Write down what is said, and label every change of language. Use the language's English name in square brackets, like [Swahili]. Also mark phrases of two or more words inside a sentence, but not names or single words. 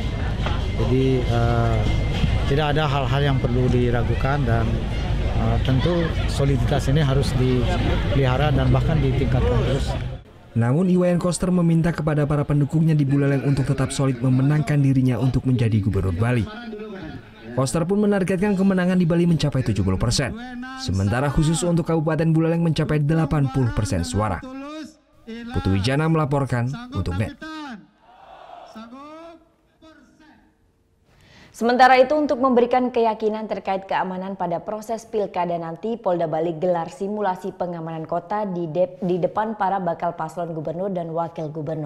[Indonesian] Jadi tidak ada hal-hal yang perlu diragukan dan tentu soliditas ini harus dipelihara dan bahkan ditingkatkan terus. Namun Wayan Koster meminta kepada para pendukungnya di Buleleng untuk tetap solid memenangkan dirinya untuk menjadi gubernur Bali. Koster pun menargetkan kemenangan di Bali mencapai 70%, sementara khusus untuk Kabupaten Buleleng mencapai 80% suara. Putu Wijana melaporkan untuk NET. Sementara itu untuk memberikan keyakinan terkait keamanan pada proses pilkada nanti, Polda Bali gelar simulasi pengamanan kota di depan para bakal paslon gubernur dan wakil gubernur.